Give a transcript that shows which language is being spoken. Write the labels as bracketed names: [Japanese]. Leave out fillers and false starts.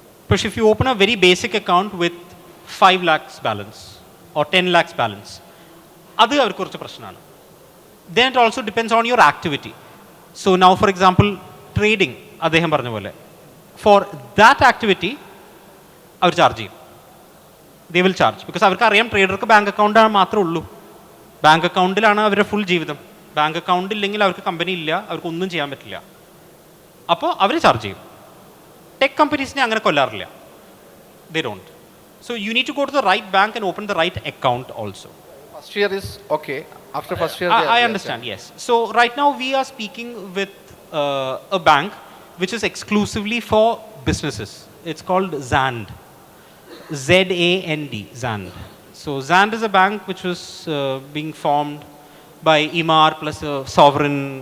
[English] But if you open a very basic account with 5 lakhs balance or 10 lakhs balance, [Malayalam] adu avarku korchu prashananu. [English] Then it also depends on your activity. So now, for example, trading, [Malayalam] അദ്ദേഹം പറഞ്ഞ പോലെ, [English] for that activity [Malayalam] our charge ചെയ്യും. [English] they will charge because [Malayalam] അവർക്ക് അറിയാം ട്രേഡർക്ക് bank account മാത്രമേ ഉള്ളൂ. Bank അക്കൗണ്ടിലാണ് അവരുടെ full ജീവിതം. ബാങ്ക് അക്കൗണ്ട് ഇല്ലെങ്കിൽ അവർക്ക് കമ്പനി ഇല്ല, അവർക്ക് ഒന്നും ചെയ്യാൻ പറ്റില്ല. അപ്പോൾ അവർ ചാർജ് ചെയ്യും. ടെക് കമ്പനീസിനെ അങ്ങനെ കൊല്ലാറില്ല. [English] They don't. So you need to go to the right bank and open the right account also. First year is okay. After first year I understand, yes. So right now we are speaking with a bank which is exclusively for businesses. It's called ZAND. ZAND, ZAND. So ZAND is a bank which was being formed by Emaar plus a sovereign.